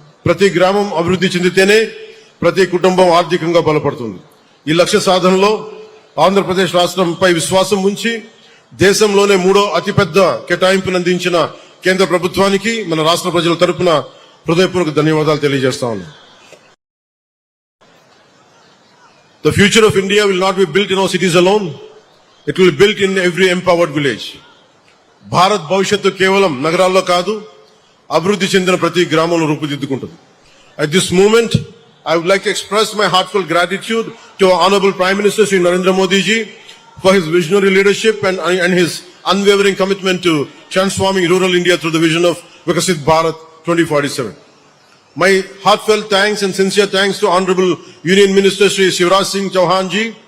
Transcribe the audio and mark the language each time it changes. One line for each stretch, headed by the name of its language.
Telugu: ప్రతి గ్రామం అభివృద్ధి చెందితేనే ప్రతి కుటుంబం ఆర్థికంగా బలపడుతుంది. ఈ లక్ష్య సాధనలో ఆంధ్రప్రదేశ్ రాష్ట్రంపై విశ్వాసం ఉంచి దేశంలోనే 3వ అతిపెద్ద కేటాయింపును అందించిన కేంద్ర ప్రభుత్వానికి మన రాష్ట్ర ప్రజల తరపున హృదయపూర్వక ధన్యవాదాలు తెలియజేస్తా ఉన్నాను.
English: The future of India will not be built in our cities alone. It will be built in every empowered village.
Telugu: Bharat భవిష్యత్తు కేవలం నగరాల్లో కాదు, అభివృద్ధి చెందిన ప్రతి గ్రామంలో రూపుదిద్దుకుంటుంది.
English: At this moment, I would like to express my heartfelt gratitude to our Honorable Prime Minister Shri Narendra Modi ji for his visionary leadership and his unwavering commitment to transforming rural India through the vision of Vikasit Bharat 2047. My heartfelt thanks and sincere thanks to Honorable Union Minister Shri Shivraj Singh Chauhan ji.